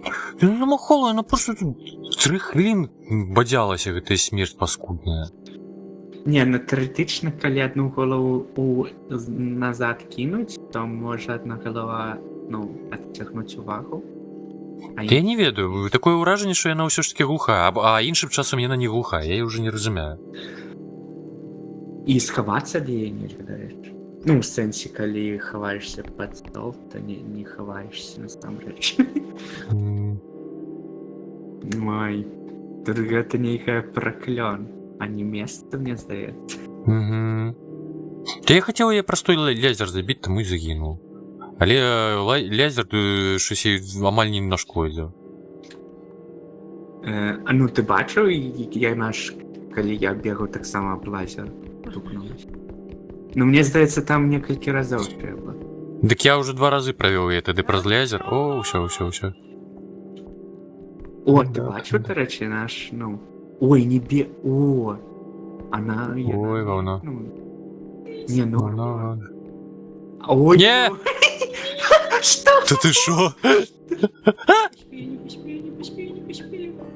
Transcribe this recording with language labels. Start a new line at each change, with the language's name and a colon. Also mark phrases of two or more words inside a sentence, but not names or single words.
Belarusian: Ну, намахала, она просто тут 3 хвилин бадзялася, гэтая смерть паскудная.
Ukrainian: Не, ну теоретично, коли одну голову назад кинуть, то може одна голова, ну, відтягнути увагу. А
Belarusian: Я не ведаю, такое ўражанне, што яна ўсё ж таки глухая, а іншым часам яна не глухая, я ўжо не разумею.
Ukrainian: І сховатися де її не гадаєш? Ну, в сенсі, коли ховаєшся під стол, то не ховаєшся насамрэч. М,
Belarusian: Ой, тут гэта нейкая праклён, а не место, мне здаецца. мгм. Та я хацеў яе простой лязер забіць, таму і загінуў.
Ukrainian: Але лязер щось їй амаль не нашкодзіў. А ну ти бачив, як наш, коли я бігав, так само об лазер тупнулась? Ну, мені здається, там некалькі разів треба.
Belarusian: Дык я уже 2 разы правёў яе тады праз лязер. О, ўсё. О, Да,
Ukrainian: ти бачив, да. до речі, наш, ну... Ой, не бі... О! Она... Ой, говно. Ну... Не, ну... Вона- Ой, Не!
Russian: ну... Что?
Ukrainian: Та ти що?
Russian: Не поспею.